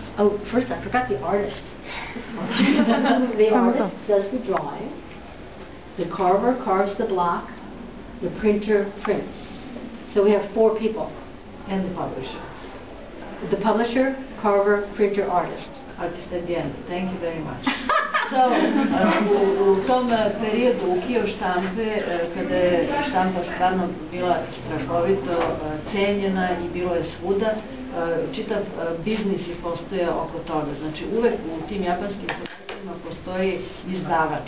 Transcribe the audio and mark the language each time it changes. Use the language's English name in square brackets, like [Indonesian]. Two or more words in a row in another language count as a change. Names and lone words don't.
[English] Oh, first I forgot the artist. The artist does the drawing. The carver carves the block. The printer prints. So we have 4 people. And the publisher. The publisher, carver, printer, artist. Artist at the end. Thank you very much. So, [Serbian] u tom periodu ukio štampe, kada je štampa stvarno bila strahovito cenjena i bilo je svuda, čitav biznis je postojao oko toga. Znači, uvek u tim japanskim projektima postoji izdavač.